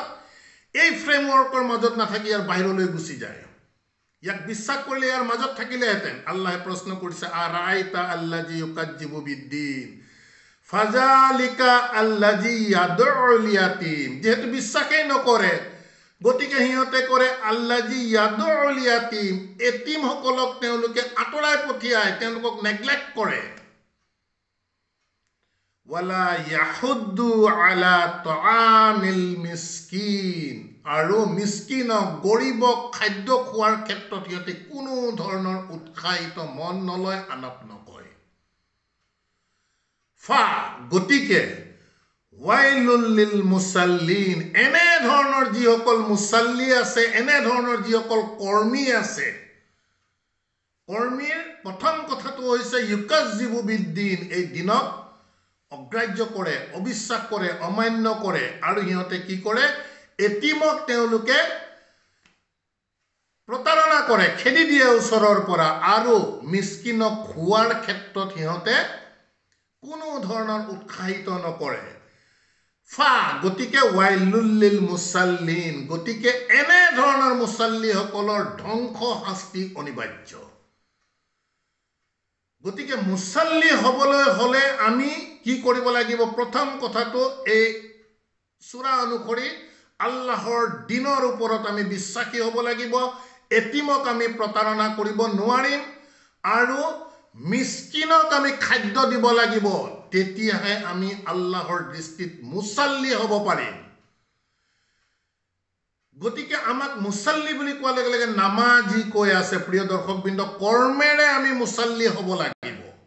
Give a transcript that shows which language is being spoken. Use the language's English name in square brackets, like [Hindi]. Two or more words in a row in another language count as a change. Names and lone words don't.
[Assamese] এই ফ্ৰেমৱৰ্কৰ মাজত নাথাকি ইয়াৰ বাহিৰলৈ গুচি যায় ইয়াক বিশ্বাস কৰিলে ইয়াৰ মাজত থাকিলেহেঁতেন আল্লাহে প্ৰশ্ন কৰিছে [Arabic] أرأيت الذي يكذب بالدين فذلك الذي يدع اليتيم [Assamese] যেহেতু বিশ্বাসেই নকৰে গতিকে সিহঁতে কৰে [Arabic] الذي يدع اليتيم [Assamese] এতিমসকলক তেওঁলোকে আঁতৰাই পঠিয়ায় তেওঁলোকক নেগলেক্ট কৰে [Arabic] ولا يحض على طعام المسكين [Assamese] আৰু মিসকিনক গৰীবক খাদ্য খোৱাৰ ক্ষেত্ৰত সিহঁতে কোনো ধৰণৰ উৎসাহিত মন নলয় আনক নকয় ফা গতিকে [Arabic] ويل للمصلين [Assamese] এনে ধৰণৰ যিসকল মুসাল্লি আছে এনে ধৰণৰ যিসকল কৰ্মী আছে কৰ্মীৰ প্ৰথম কথাটো হৈছে [Arabic] يكذب بالدين [Assamese] এই দিনক অগ্ৰাহ্য কৰে অবিশ্বাস কৰে অমান্য কৰে আৰু সিহঁতে কি কৰে এতিমক তেওঁলোকে প্ৰতাৰণা কৰে খেদি দিয়ে ওচৰৰ পৰা আৰু মিসকিনক খোৱাৰ ক্ষেত্ৰত সিহঁতে কোনো ধৰণৰ উৎসাহিত নকৰে ফা গতিকে [Arabic] ويل للمصلين [Assamese] গতিকে এনে ধৰণৰ মুসাল্লিসকলৰ ধ্বংস শাস্তি অনিবাৰ্য গতিকে মুসাল্লি হ'বলৈ হলে আমি কি কৰিব লাগিব প্ৰথম কথাটো এই সূৰা অনুসৰি আল্লাহৰ দিনৰ ওপৰত আমি বিশ্বাসী হ'ব লাগিব এতিমক আমি প্ৰতাৰণা কৰিব নোৱাৰিম আৰু মিসকিনক আমি খাদ্য দিব লাগিব তেতিয়াহে আমি আল্লাহৰ দৃষ্টিত মুসাল্লি হ'ব পাৰিম গতিকে আমাক মুছাল্লি বুলি কোৱাৰ লগে লগে নামাজি কৈ আছে প্ৰিয় দৰ্শকবৃন্দ, কৰ্মেৰে আমি মুছাল্লি হ'ব লাগিব।